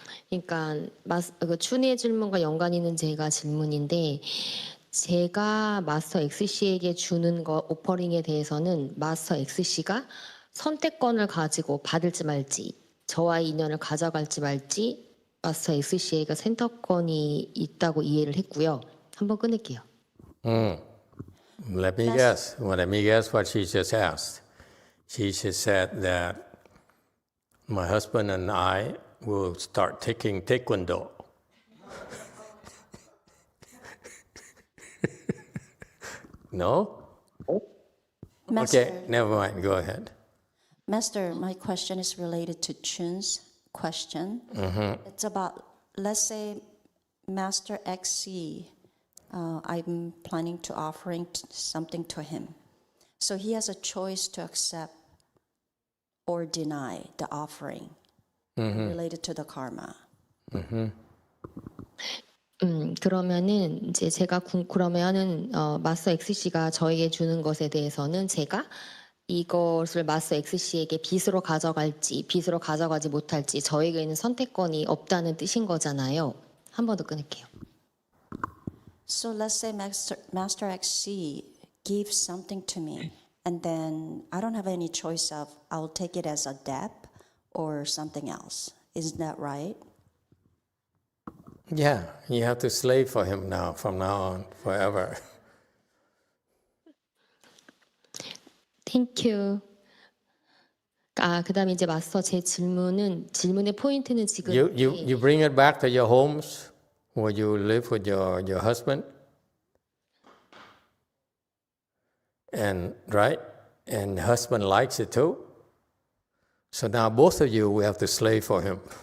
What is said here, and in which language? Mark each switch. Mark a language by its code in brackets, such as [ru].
[ko] 그러니까 그 춘희의 질문과 연관 있는 제가 질문인데 제가 마스터 XC에게 주는 거 오퍼링에 대해서는 마스터 XC가 선택권을 가지고 받을지 말지 저와의 인연을 가져갈지 말지 마스터 XC에게 선택권이 있다고 이해를 했고요. 한번 끊을게요. [en] Let me guess. Well, let me guess what she just asked. She just said that my husband and I will start taking taekwondo. No? Master, Okay, never mind. Go ahead. Master, my question is related to Chun's question. It's about, let's say, Master XC, I'm planning to offering something to him. So he has a choice to accept or deny the offering related to the karma. [ko] 그러면은 이제 제가 그러면은 마스터 XC가 저에게 주는 것에 대해서는 제가 이것을 마스터 XC에게 빚으로 가져갈지 빚으로 가져가지 못할지 저에게는 선택권이 없다는 뜻인 거잖아요. 한 번 더 끊을게요. [en] So let's say Master XC gives something to me, and then I don't have any choice of I'll take it as a debt or something else. Isn't that right? Yeah, you have to slave for him now, from now on, forever. 땡큐. [ko] 그다음에 이제 마스터 제 질문의 포인트는 지금 [en] You bring it back to your homes where you live with your husband. And right? And husband likes it too. So now both of you, we have to slave for him.